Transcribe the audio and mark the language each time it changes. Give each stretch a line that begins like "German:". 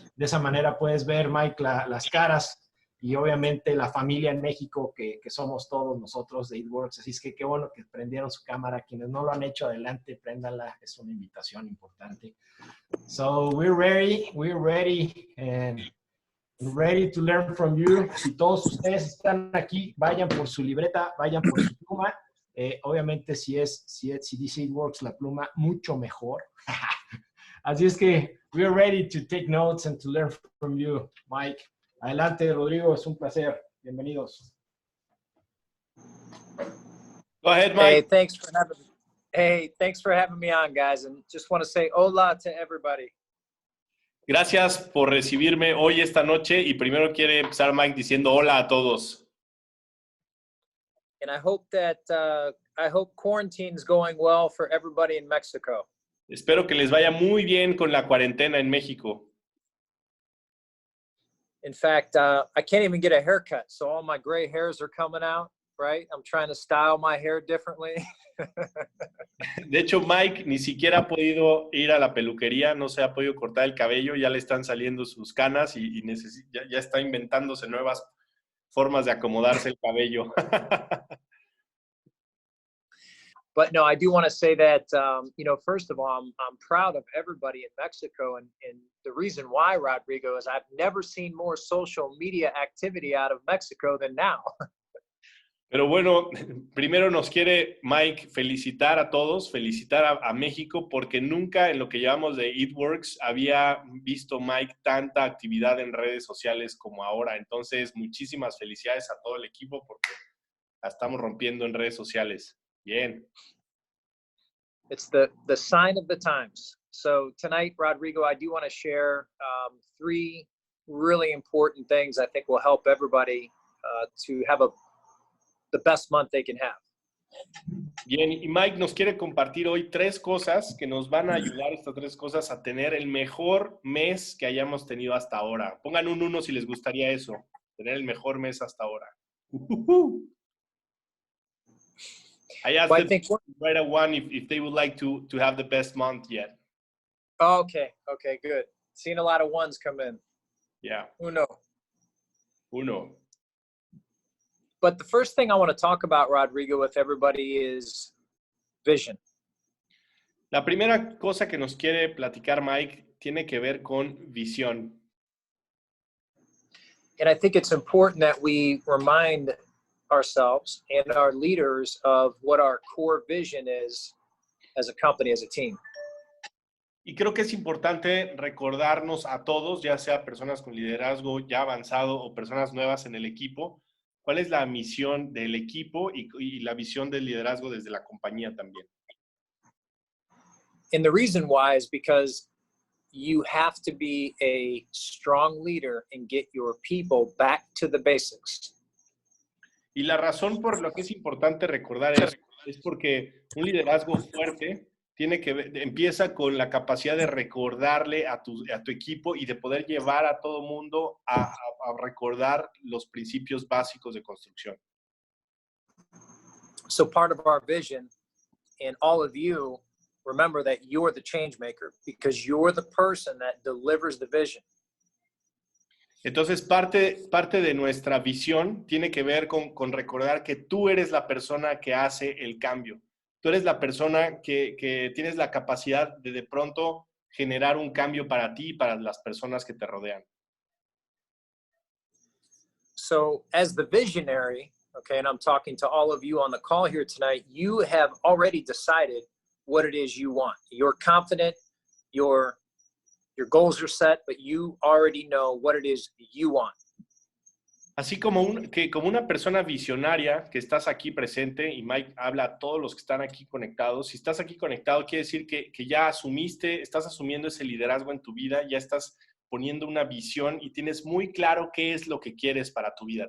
Spanish: De esa manera puedes ver, Mike, las caras y obviamente la familia en México que somos todos nosotros de It Works. Así es que qué bueno que prendieron su cámara. Quienes no lo han hecho, adelante, préndanla. Es una invitación importante.
English: So we're ready, and ready to learn from you.
Spanish: Si todos ustedes están aquí, vayan por su libreta, vayan por su pluma. Obviamente si dice It Works la pluma, mucho mejor. Así es que
English: we're ready to take notes and to learn from you, Mike.
Spanish: Adelante, Rodrigo, es un placer. Bienvenidos.
English: Go ahead, Mike. Hey, thanks for having me on, guys. And just want to say hola to everybody.
Spanish: Gracias por recibirme hoy esta noche y primero quiere empezar Mike diciendo hola a todos.
English: And I hope quarantine's going well for everybody in Mexico.
Spanish: Espero que les vaya muy bien con la cuarentena en México.
English: In fact, I can't even get a haircut, so all my gray hairs are coming out, right? I'm trying to style my hair differently.
Spanish: De hecho, Mike ni siquiera ha podido ir a la peluquería, no se ha podido cortar el cabello, ya le están saliendo sus canas y ya está inventándose nuevas formas de acomodarse el cabello.
English: But no, I do want to say that, first of all, I'm proud of everybody in Mexico. And the reason why, Rodrigo, is I've never seen more social media activity out of Mexico than now.
Spanish: Pero bueno, primero nos quiere Mike felicitar a todos, felicitar a México, porque nunca en lo que llevamos de It Works había visto Mike tanta actividad en redes sociales como ahora. Entonces, muchísimas felicidades a todo el equipo porque la estamos rompiendo en redes sociales. Bien.
English: It's the sign of the times. So tonight, Rodrigo, I do want to share 3 really important things I think will help everybody to have the best month they can have.
Spanish: Bien, y Mike nos quiere compartir hoy 3 cosas que nos van a ayudar, estas 3 cosas, a tener el mejor mes que hayamos tenido hasta ahora. Pongan un 1 si les gustaría eso, tener el mejor mes hasta ahora.
English: I asked them to write a 1 if they would like to have the best month yet. Okay, good. Seen a lot of 1s come in. Yeah.
Spanish: Uno.
English: But the first thing I want to talk about, Rodrigo, with everybody is vision.
Spanish: La primera cosa que nos quiere platicar Mike tiene que ver con visión.
English: And I think it's important that we remind ourselves and our leaders of what our core vision is as a company, as a team.
Spanish: Y creo que es importante recordarnos a todos, ya sea personas con liderazgo ya avanzado o personas nuevas en el equipo, cuál es la misión del equipo y la visión del liderazgo desde la compañía también.
English: And the reason why is because you have to be a strong leader and get your people back to the basics.
Spanish: Y la razón por lo que es importante recordar es porque un liderazgo fuerte empieza con la capacidad de recordarle a tu equipo y de poder llevar a todo mundo a recordar los principios básicos de construcción.
English: So part of our vision, and all of you, remember that you're the change maker because you're the person that delivers the vision.
Spanish: Entonces, parte de nuestra visión tiene que ver con recordar que tú eres la persona que hace el cambio. Tú eres la persona que tienes la capacidad de pronto generar un cambio para ti y para las personas que te rodean.
English: So, as the visionary, okay, and I'm talking to all of you on the call here tonight, you have already decided what it is you want. You're confident, your goals are set, but you already know what it is you want.
Spanish: Así como una persona visionaria que estás aquí presente, y Mike habla a todos los que están aquí conectados, si estás aquí conectado quiere decir que ya estás asumiendo ese liderazgo en tu vida, ya estás poniendo una visión y tienes muy claro qué es lo que quieres para tu vida.